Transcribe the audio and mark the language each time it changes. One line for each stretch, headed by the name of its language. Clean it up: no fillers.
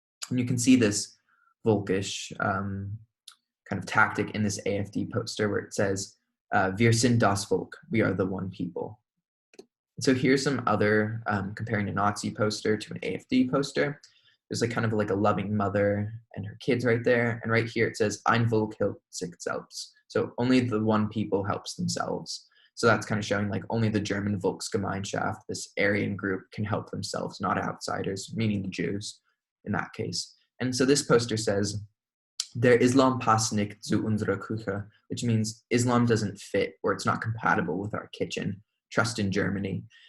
English: And you can see this Völkisch kind of tactic in this AfD poster where it says,
German: Wir sind das Volk,
English: we are the one people. So here's some other, comparing a Nazi poster to an AfD poster. there's like kind of like a loving mother and her kids right there. And right here it says,
German: Ein Volk hilft sich selbst.
English: So only the one people helps themselves. So that's kind of showing like only the German Volksgemeinschaft, this Aryan group, can help themselves, not outsiders, meaning the Jews in that case. And so this poster says,
German: Der Islam passt nicht zu unserer Küche,
English: which means Islam doesn't fit or it's not compatible with our kitchen. Trust in Germany.